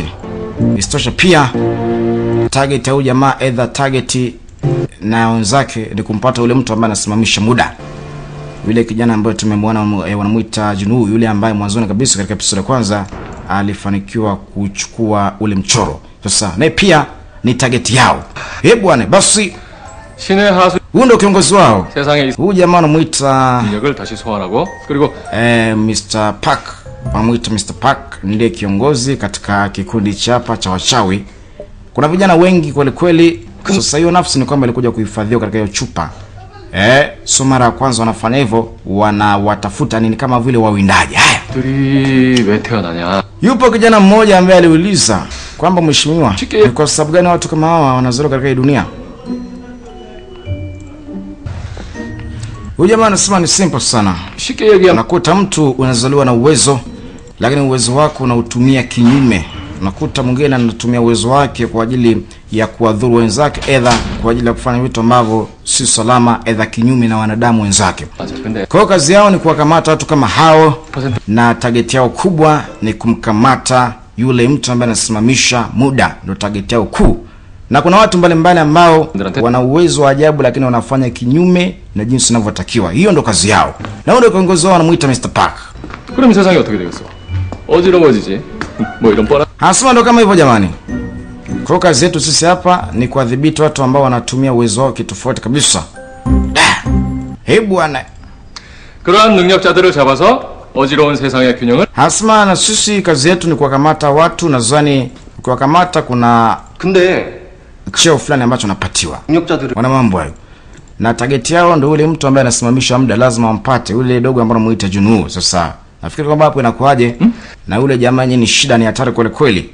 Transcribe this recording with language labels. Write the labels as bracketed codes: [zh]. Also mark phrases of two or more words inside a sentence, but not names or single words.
[sw] Istosha pia target ya huyu jamaa, either target na wenzake ni kumpata ule mtu ambaye anasimamisha muda. Yule kijana ambaye tumemwona wanamuita Junuu, yule ambaye mwanzoni kabisa katika episode ya kwanza alifanikiwa kuchukua ule mchoro. Sasa naye pia ni target yao. Bwana, basi [ko] 신의 하수 [sw] huyu ndio kiongozi wao. [ko] 세상에 [sw] Huyu jamaa anamuita [ko] 능력을 다시 소환하고 그리고 [sw] Mr. Park. Anamuita Mr. Park ndiye kiongozi katika kikundi chapa cha wachawi. Kuna vijana wengi kweli. Sasa hiyo nafsi ni kwamba ilikuja kuhifadhiwa katika hiyo chupa. So mara ya kwanza wanafanya hivyo, wanawatafuta nini kama vile wawindaji. Haya. [ko] 들이 왜 태어나냐? [sw] Yupo kijana mmoja ambaye aliuliza kwamba mheshimiwa, ni kwa sababu gani watu kama hawa wanazaliwa katika hii dunia? Huyu jamaa anasema ni simple sana. [ko] 쉽게 얘기하면 [sw] Unakuta mtu unazaliwa na uwezo, lakini uwezo wako unautumia kinyume. Unakuta mwingine anatumia uwezo wake kwa ajili ya kuwadhuru wenzake, aidha kwa ajili ya kufanya vitu ambavyo si salama, aidha kinyume na wanadamu wenzake. Kwa kazi yao ni kuwakamata watu kama hao, na target yao kubwa ni kumkamata yule mtu ambaye anasimamisha muda, ndio target yao kuu. Na kuna watu mbalimbali ambao wana uwezo wa ajabu, lakini wanafanya kinyume na jinsi inavyotakiwa. Hiyo ndio kazi yao. Na ndio kiongozi wao anamuita Mr. Park. [ko] 그럼 세상이 어떻게 되겠어? 어지러워지지. 뭐 이런 뻔한 [sw] Hasema ndo kama hivyo jamani. Kwa kazi yetu sisi hapa ni kuadhibiti watu ambao wanatumia uwezo wao kitofauti kabisa. Bwana. [ko] 그러한 능력자들을 잡아서 어지러운 세상의 균형을 [sw] Hasema na sisi kazi yetu ni kuwakamata watu, nadhani kuwakamata kuna [ko] 근데 [sw] cheo fulani ambacho napatiwa. [ko] 능력자들은 [sw] Wana mambo hayo. Na target yao ndio yule mtu ambaye anasimamisha muda, lazima wampate yule dogo ambaye anamuita Junuu. Sasa nafikiri kwamba hapo inakuaje? Na yule jamaa ni shida, ni hatari kweli.